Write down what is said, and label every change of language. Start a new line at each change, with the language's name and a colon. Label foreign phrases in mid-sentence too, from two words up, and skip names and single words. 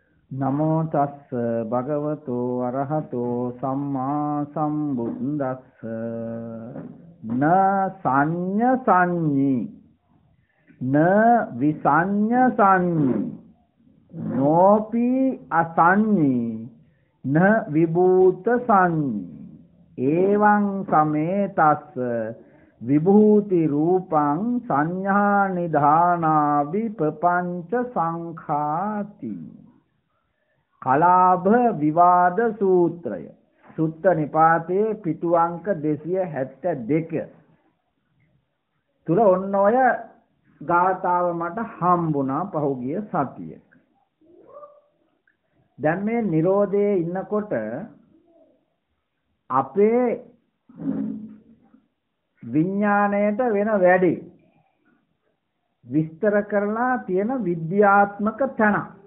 Pali: නමෝ තස්ස භගවතු අරහතෝ සම්මා සම්බුද්දස්ස න සංඤ සංඤී න විසඤ්ඤ සංඤී නෝපි අසඤ්ඤී න විභූත සංඤී එවං සමේතස්ස විභූති රූපං සංඥා නිධානා විපංච සංඛාති
Sinhala: කලාභ විවාද සූත්‍රය සුත්ත නිපාතයේ පිටු අංක 272 තුල ඔන්න ඔය ගාථාව මට හම්බුණා පහුගිය සතියේ. දැන් මේ Nirodhe ඉන්නකොට අපේ විඥාණයට වෙන වැඩි විස්තර කරලා තියෙන විද්‍යාත්මක තැනක්.